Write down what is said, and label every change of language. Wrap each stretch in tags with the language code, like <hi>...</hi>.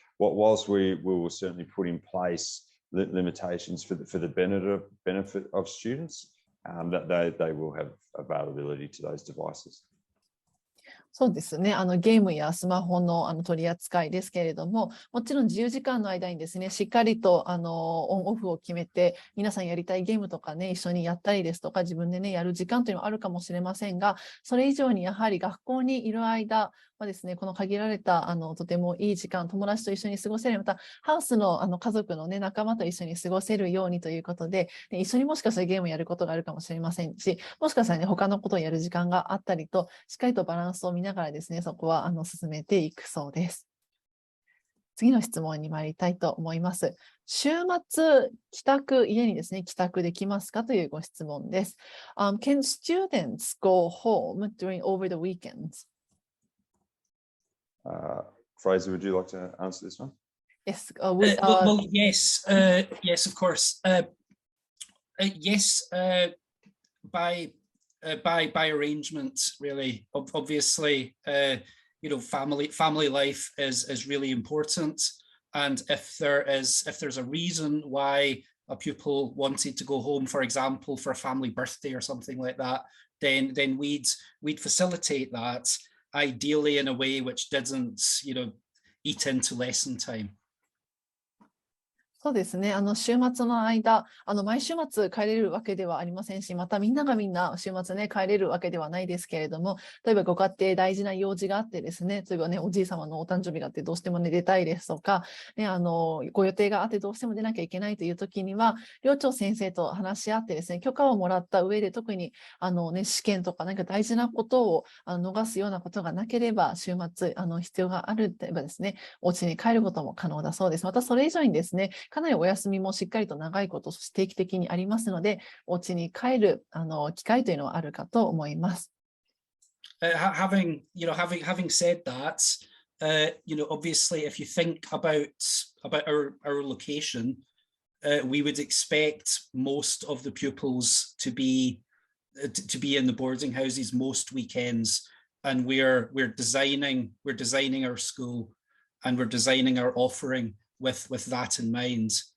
<en>Whilst we will certainly put in place limitations for the benefit of students, that they will have availability to those devices.</en> <ja>そうですね。ゲームやスマホの取り扱いですけれども、もちろん自由時間の間にですね、しっかりとオンオフを決めて、皆さんやりたいゲームとかね、一緒にやったりですとか、自分でね、やる時間というのはあるかもしれませんが、それ以上にやはり学校にいる間はですね、この限られたとてもいい時間、友達と一緒に過ごせる、またハウスの家族のね、仲間と一緒に過ごせるようにということで、一緒にもしかしたらゲームをやることがあるかもしれませんし、もしかしたらね、他のことをやる時間があったりと、しっかりとバランスを見ながらですね、そこは進めていくそうです。次の質問に参りたいと思います。週末、家にですね、帰宅できますかというご質問です。</ja> <en>Can students go home during over the weekends? Fraser, would you like to answer this one? Yes. Well, yes, yes, of course. Yes, by arrangement, really. Obviously, family life is really important, and if there's a reason why a pupil wanted to go home, for example, for a family birthday or something like that, then we'd facilitate that, ideally in a way which didn't, eat into lesson time.</en> <ja>そうですね。週末の間、毎週末帰れるわけではありませんし、またみんながみんな週末ね、帰れるわけではないですけれども、例えばご家庭大事な用事があってですね、例えばね、おじい様のお誕生日があってどうしてもね、出たいですとか、ね、ご予定があってどうしても出なきゃいけないという時には、寮長先生と話し合ってですね、許可をもらった上で、特に試験とか何か大事なことを逃すようなことがなければ、週末必要があるといえばですね、お家に帰ることも可能だそうです。またそれ以上にですね、かなりお休みもしっかりと長いこと、そして定期的にありますので、お家に帰る機会というのはあるかと思います。</ja> <en>Having said that, obviously, if you think about our location, we would expect most of the pupils to be in the boarding houses most weekends, and we're designing our school, and we're designing our offering with that in mind.</en>